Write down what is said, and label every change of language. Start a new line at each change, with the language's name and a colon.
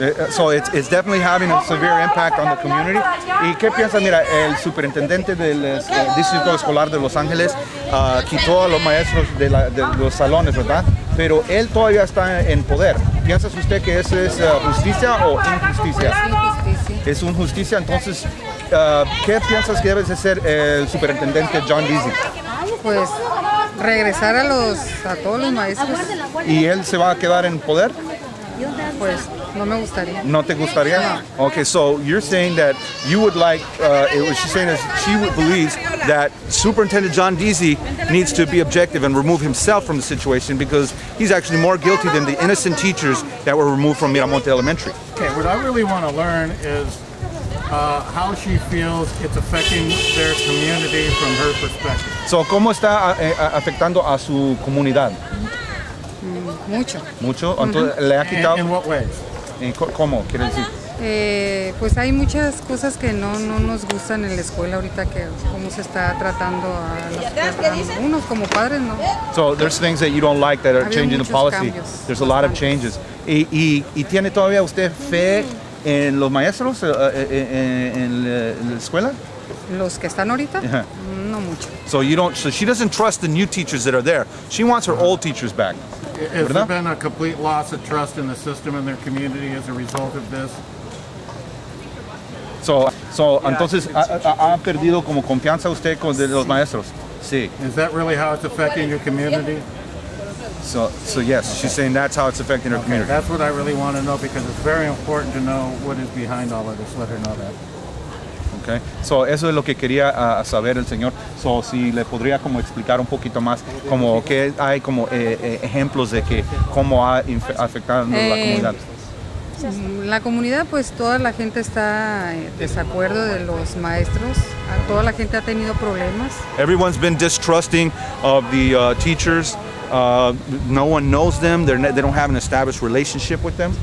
English: So it's definitely having a severe impact on the community.
Spanish: ¿Y qué piensa? Mira, el superintendente del distrito escolar de Los Ángeles quitó a los maestros de los salones, ¿verdad? Pero él todavía está en poder. ¿Piensa usted que eso es justicia o injusticia? Es injusticia. Entonces, ¿qué piensas que debe de ser el superintendente John Deasy? Pues regresar a todos los maestros. ¿Y él se va a quedar en poder? Pues no me gustaría. ¿No te gustaría? No.
English: Okay, so you're saying that you would like, what she's saying is she believes that Superintendent John Deasy needs to be objective and remove himself from the situation because he's actually more guilty than the innocent teachers that were removed from Miramonte Elementary. Okay, what I really want to learn is how she feels it's affecting their community from her perspective.
Spanish: So, ¿cómo está afectando a su comunidad? Mucho. ¿Mucho? Entonces, ¿le ha quitado?
English: In what ways?
Spanish: ¿Cómo? ¿Quiere decir? Pues hay muchas cosas que no nos gustan en la escuela ahorita, que cómo se está tratando a unos como padres, ¿no?
English: So there's things that you don't like that are changing the policy.
Spanish: Cambios,
English: there's a lot of changes.
Spanish: ¿Y tiene todavía usted fe en los maestros en la escuela? Los que están ahorita, no mucho.
English: So she doesn't trust the new teachers that are there. She wants her old teachers back. Has there been a complete loss of trust in the system and their community as a result of this?
Spanish: So entonces ha perdido como confianza usted de los maestros. Sí.
English: Is that really how it's affecting your community? So yes, she's saying that's how it's affecting her community. That's what I really want to know because it's very important to know what is behind all of this. Let her know that. Okay.
Spanish: So eso es lo que quería saber el señor. So si le podría como explicar un poquito más como que hay como ejemplos de que cómo ha afectado la comunidad. La comunidad, pues toda la gente está en desacuerdo de los maestros. Toda la gente ha tenido problemas.
English: Everyone's been distrusting of the teachers. No one knows them. They don't have an established relationship with them.